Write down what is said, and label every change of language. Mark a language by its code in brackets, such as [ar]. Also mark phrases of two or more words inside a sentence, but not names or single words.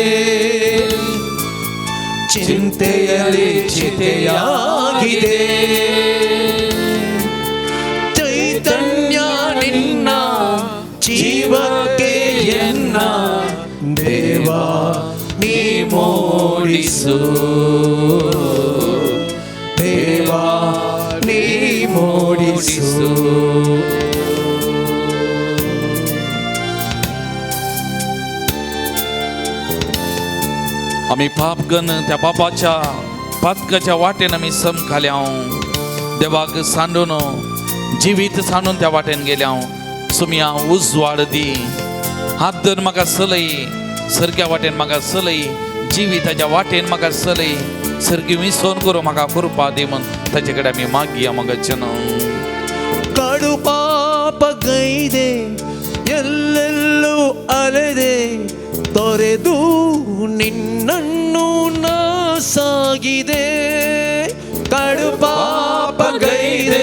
[kn] ಚಿಂತೆಯಲ್ಲಿ ಚಿತೆಯಾಗಿದೆ ಚೈತನ್ಯ ನಿನ್ನ ಜೀವಕ್ಕೆ ಎನ್ನ ದೇವಾ ನೀ ಮೂಡಿಸು ದೇವಾ ನೀ ಮೂಡಿಸು [kok] आम्ही पापगन त्या पापाच्या पातकाच्या वाटेन आम्ही सम खाल्या देवाक सांडून जिवीत सांडून त्या वाटेन गेल्या सुमया उजवाड दी हात धर म्हाका चलय सरक्या वाटेन म्हाका चलय जिविताच्या वाटेन म्हाका चलय सरकी विसोन करून म्हाका कृपा दी म्हूण ताचे कडेन आमी मागया मोगाचेन [kn] ಕಡು ಪಾಪಗೈದೆ ಎಲ್ಲೆಲ್ಲೂ ಅಲೆದೆ ತೊರೆದು ನಿನ್ನನ್ನು ನಾ ಸಾಗಿದೆ ಕಡು ಪಾಪಗೈದೆ